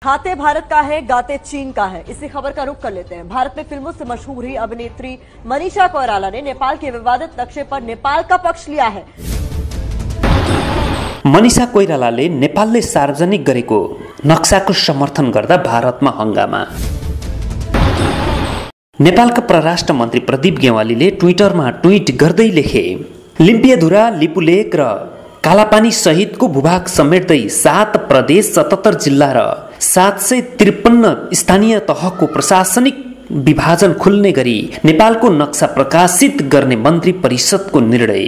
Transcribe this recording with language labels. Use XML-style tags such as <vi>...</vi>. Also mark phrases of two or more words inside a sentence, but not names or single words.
<hi>खाते भारत का है, गाते चीन का है। इसी खबर का रुख कर लेते हैं। भारत में फिल्मों से मशहूर हुई अभिनेत्री मनीषा कोइराला ने नेपाल के विवादित नक्शे पर नेपाल का पक्ष लिया है।</hi> <ne>मनीषा कोइरालाले नेपालले सार्वजनिक गरेको नक्साको समर्थन गर्दा भारतमा हंगामा। नेपालका परराष्ट्र मन्त्री प्रदीप गेवालीले ट्विटरमा ट्विट गर्दै लेखे, लिम्पियाधुरा, लिपुलेक र कालापानी सहितको भूभाग समेट्दै 7 प्रदेश, 77 जिल्ला र 753 स्थानीय तहको प्रशासनिक विभाजन खुल्ने गरी नेपालको नक्सा प्रकाशित गर्ने मन्त्री परिषदको निर्णय।</ne>